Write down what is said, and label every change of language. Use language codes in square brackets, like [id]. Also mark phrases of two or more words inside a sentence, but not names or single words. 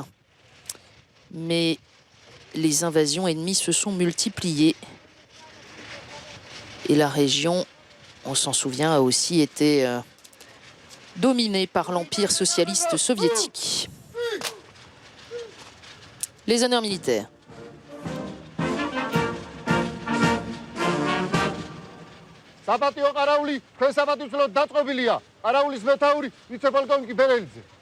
[fr] Mais les invasions ennemies se sont multipliées. Et la région, on s'en souvient, a aussi été dominée par l'Empire socialiste soviétique. Les honneurs militaires. [ka] საპატიო ყარაული თქვენ საპატიო დაწყობილია ყარაულის მეთაური ვიცე-პოლკოვნიკი ბერელიძე